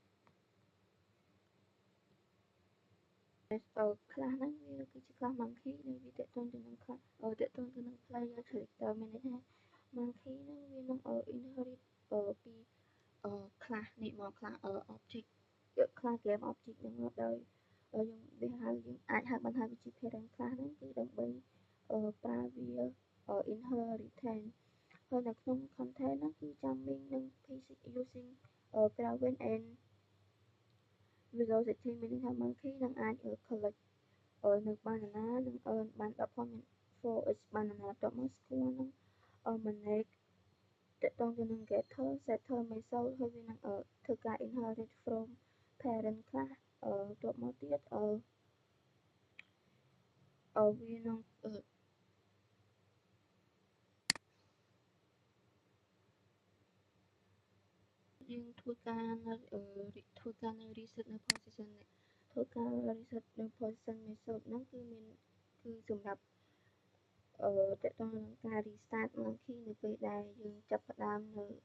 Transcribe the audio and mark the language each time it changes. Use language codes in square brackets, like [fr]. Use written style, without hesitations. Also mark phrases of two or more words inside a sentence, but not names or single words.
[km] class ហ្នឹងវាគឺជា [en] class monkey [km] ដែលវាទាក់ទងទៅនឹង class ទាក់ទងទៅនឹង [en] player character [km] មានន័យថា monkey ហ្នឹងវានឹង inherit ពី class នេះមក class object class game object ហ្នឹងមកដោយយើងអាចហៅបានថាវាជា [en] parent class [km] ហ្នឹងគឺដើម្បីប្រើវា inheritance ហើយនៅក្នុង content ហ្នឹងគឺ jamming និង [en] physics using Kelvin and velocity [km] មានន័យថា monkey នឹងអាច collect នៅ banana និង earn បាន [en] 10 point for each banana [km] បន្ទាប់មក score នឹង manage ទាក់ទងទៅនឹង [en] getter setter method [km] ហើយវានឹងធ្វើការ [en] inherit from parent class [km] បន្ទាប់មកទៀត វានឹងយើងធ្វើការនៅ reset នៅ position នេះធ្វើការ reset នៅ [en] position method [km] ហ្នឹងគឺសម្រាប់ទាក់ទងនឹងការ restart monkey នៅពេលដែលយើងចាប់ផ្ដើមនៅ